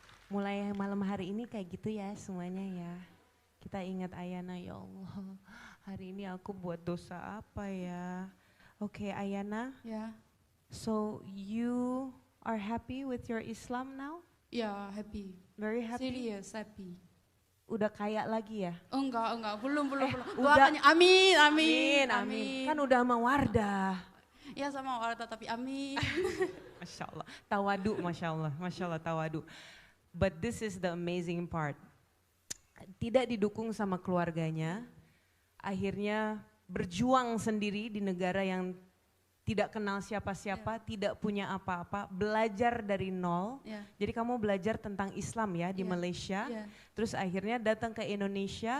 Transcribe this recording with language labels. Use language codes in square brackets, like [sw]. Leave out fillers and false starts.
[id] Mulai malam hari ini kayak gitu ya semuanya ya. Kita ingat Ayana, ya Allah, hari ini aku buat dosa apa ya? Oke, Ayana, Ya, [en] so you are happy with your Islam now? ya happy. Very happy? Serious happy. [id] Udah kaya lagi ya? Enggak, belum. udah. Doakannya amin. Kan udah sama Wardah. Ya sama orang tapi amin. Masya Allah, tawadu, Masya Allah tawadu. [en] But this is the amazing part. [id] Tidak didukung sama keluarganya, akhirnya berjuang sendiri di negara yang tidak kenal siapa-siapa, tidak punya apa-apa, belajar dari nol. Ya. Jadi kamu belajar tentang Islam ya di Ya. Malaysia, Ya. terus akhirnya datang ke Indonesia